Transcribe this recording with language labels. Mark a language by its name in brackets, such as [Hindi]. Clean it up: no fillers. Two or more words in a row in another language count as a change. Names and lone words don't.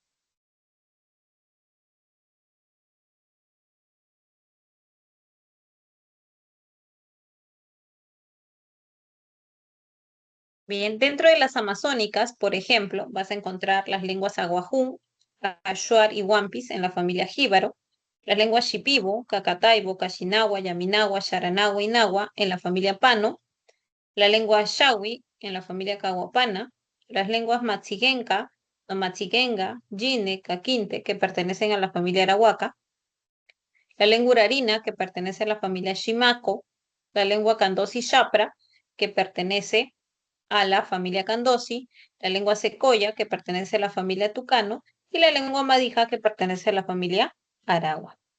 [Spanish] Bien, dentro de las amazónicas, por ejemplo, vas a encontrar las lenguas aguajún, Achuar y Wampis en la familia jíbaro, las lenguas shipibo, cacataibo, cachinagua, yaminagua, sharanagua y nahua en la familia pano, la lengua shawi en la familia cahuapana, las lenguas matsigenca, matsigenga, yine, caquinte, que pertenecen a la familia arahuaca, la lengua urarina, que pertenece a la familia shimaco, la lengua candosi shapra, que pertenece a la familia candosi, la lengua secoya, que pertenece a la familia tucano, y la lengua madija, que pertenece a la familia aragua.